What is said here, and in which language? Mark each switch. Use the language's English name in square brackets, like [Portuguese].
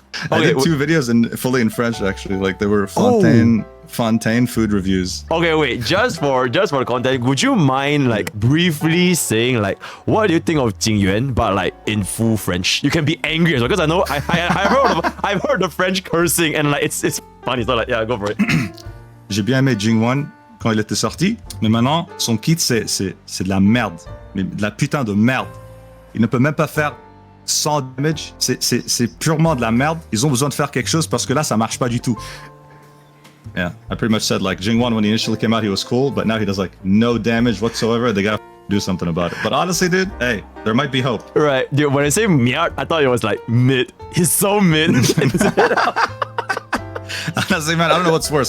[English] I did 2 videos fully in French actually. Like they were Fontaine food reviews. Okay, wait. Just for the content, would you mind like briefly saying like what do you think of JING YUAN, but like in full French? You can be angry as well, because I know I've heard the French cursing and like it's funny. So like yeah, go for it. [French] J'ai bien aimé JING YUAN quand il était sorti, mais maintenant son kit c'est de la merde, mais de la putain de merde. Il ne peut même pas faire 100 damage. C'est purement de la merde. Ils ont besoin de faire quelque chose parce que là ça marche pas du tout. [English] Yeah, I pretty much said like JING YUAN when he initially came out, he was cool, but now he does like no damage whatsoever. They gotta do something about it. But honestly, dude, hey, there might be hope. Right, dude. When I say merde, I thought it was like mid. He's so mid. Honestly, man, I don't know what's worse.